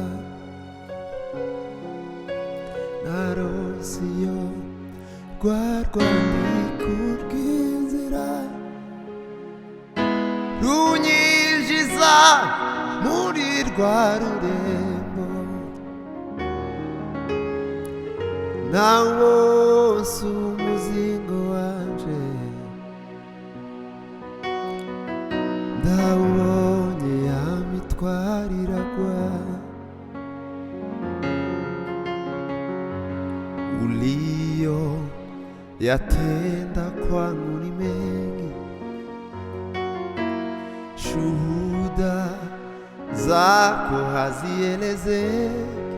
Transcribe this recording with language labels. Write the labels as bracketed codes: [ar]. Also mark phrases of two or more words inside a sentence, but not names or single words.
[rn] Naronseyo rwa rwandiko rw'inzira runyinjiza muri rwa rurembo. Nawonse umuzingo wanje, ndawubonye yamitwariragwa. [sw] Ulio yatenda kwangu ni mengi, shuhuda zako hazielezeki.